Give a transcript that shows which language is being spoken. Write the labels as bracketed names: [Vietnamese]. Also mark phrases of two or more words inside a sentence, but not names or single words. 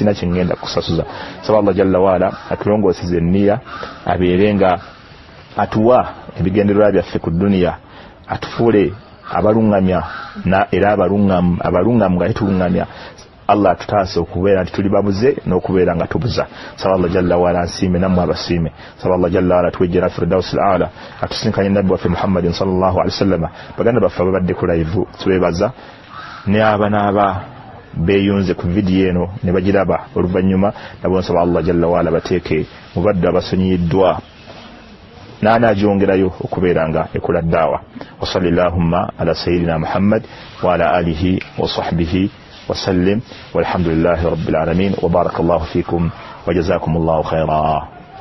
[Ganda] sina kyengenda kusasuza saba Allah [Arabic] جل وعلا [Ganda] atulongoosize enniya abeere nga atuwa ebigendererwa byaffe ku duniya atufuule abalungamya era abalungamu nga tetulungamya Allah tutaase okubeera nti tuli babuze n'okubeera nga tubuza saba Allah [Arabic] جل وعلا [Ganda] nsiime nammwe abasiime saba Allah [Arabic] جل وعلا [Ganda] tuwejjera firdausi al-aala atusinkanye nabbi waffe Muhammadin [Arabic] صلى الله عليه وسلم [Ganda] baganda baffe ababadde ku live tubeebaza ne abanaaba beeyunze ku vidiyo eno ne bagiraba oluvannyuma nabo nsaba Allah [Arabic] جل وعلا [Ganda] bateeke mu baddu abasonyiyiddwa n'anagyongerayo okubeera nga ekola ddaawa [Arabic] wa sallallahumma ala sayyidina Muhammad wa ala alihi wa sahbihi وسلم والحمد لله رب العالمين وبارك الله فيكم وجزاكم الله خيرا.